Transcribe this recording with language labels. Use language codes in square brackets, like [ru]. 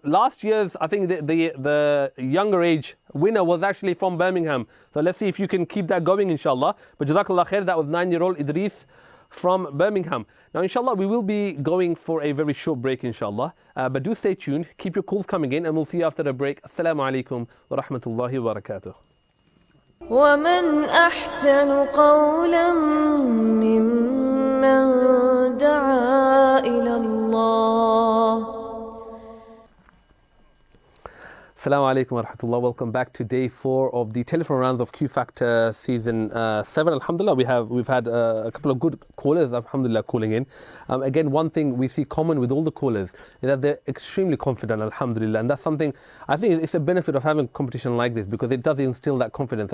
[en] Last year's, I think the younger age winner was actually from Birmingham. So let's see if you can keep that going, inshallah. But Jazakallah khair, that was 9-year-old Idris from Birmingham. Now, inshallah, we will be going for a very short break, inshallah. But do stay tuned. Keep your calls coming in, and we'll see you after the break. Assalamu alaikum wa rahmatullahi wa barakatuh. [ar] ومن أحسن قولا ممن دعا إلى الله. [en] Assalamu alaikum wa rahmatullah. Welcome back to day 4 of the telephone rounds of Q Factor season 7. Alhamdulillah, we've had a couple of good callers, alhamdulillah, calling in. Again, one thing we see common with all the callers is that they're extremely confident, alhamdulillah, and that's something, I think it's a benefit of having a competition like this, because it does instill that confidence.